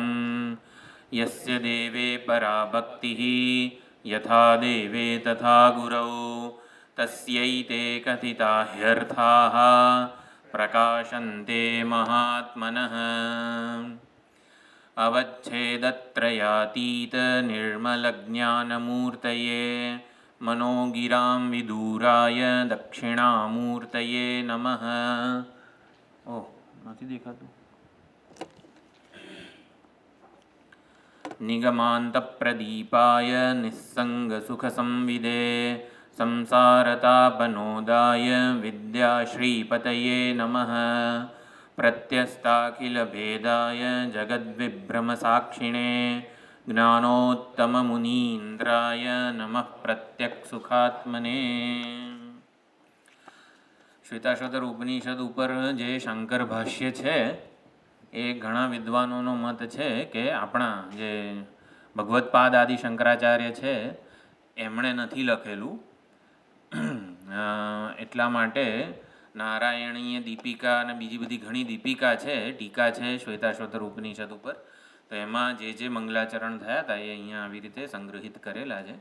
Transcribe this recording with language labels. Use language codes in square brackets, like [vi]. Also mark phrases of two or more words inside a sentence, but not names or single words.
[sa] यस्य देवे परा भक्तिः यथा देवे तथा गुरौ तस्यैते कथिता ह्यर्थाः प्रकाशन्ते महात्मनः। अवच्छेदत्रयातीत निर्मलज्ञानमूर्तये मनोगिरां विदूराय दक्षिणामूर्तये नमः। [gu] ओह નથી દેખાતું। [sa] निगमान्तप्रदीपाय निस्सङ्गसुखसंविदे संसारतापनोदाय विद्याश्रीपतये नमः। प्रत्यस्ताखिलभेदाय जगद्विभ्रमसाक्षिणे ज्ञानोत्तममुनीन्द्राय नमः प्रत्यक्सुखात्मने। [gu] શ્વેતાશ્વતર ઉપનિષદ ઉપર જે શંકર ભાષ્ય છે એ ઘણા વિદ્વાનોનો મત છે કે આપણા જે ભગવત્પાદ આદિ શંકરાચાર્ય છે એમણે નથી લખેલું। એટલા માટે નારાયણીય દીપિકા અને બીજી બધી ઘણી દીપિકા છે, ટીકા છે શ્વેતાશ્વતર ઉપનિષદ ઉપર, તો એમાં જે મંગલાચરણ થયા હતા એ અહીંયા આવી રીતે સંગ્રહિત કરેલા છે।